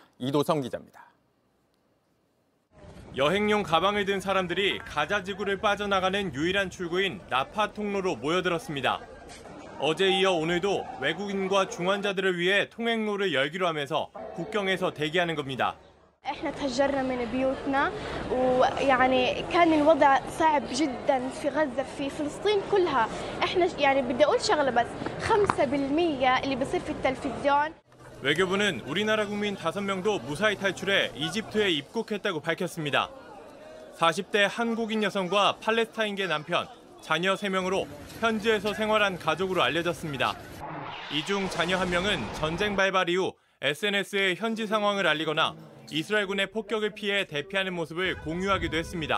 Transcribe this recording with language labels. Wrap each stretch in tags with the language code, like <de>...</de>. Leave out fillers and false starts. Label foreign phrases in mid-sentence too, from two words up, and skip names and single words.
<ko>이도성 기자입니다. 여행용 가방을 든 사람들이 가자 지구를 빠져나가는 유일한 출구인 라파 통로로 모여들었습니다. 어제 이어 오늘도 외국인과 중환자들을 위해 통행로를 열기로 하면서 국경에서 대기하는 겁니다.</ko> <ar>احنا تهجرنا من بيوتنا ويعني كان الوضع صعب جدا في غزة في فلسطين كلها احنا يعني بدي اقول شغله بس 5% اللي بصير في التلفزيون</ar> <ko>외교부는 우리나라 국민 5명도 무사히 탈출해 이집트에 입국했다고 밝혔습니다. 40대 한국인 여성과 팔레스타인계 남편, 자녀 3명으로 현지에서 생활한 가족으로 알려졌습니다. 이 중 자녀 1명은 전쟁 발발 이후 SNS에 현지 상황을 알리거나 이스라엘군의 폭격을 피해 대피하는 모습을 공유하기도 했습니다.</ko>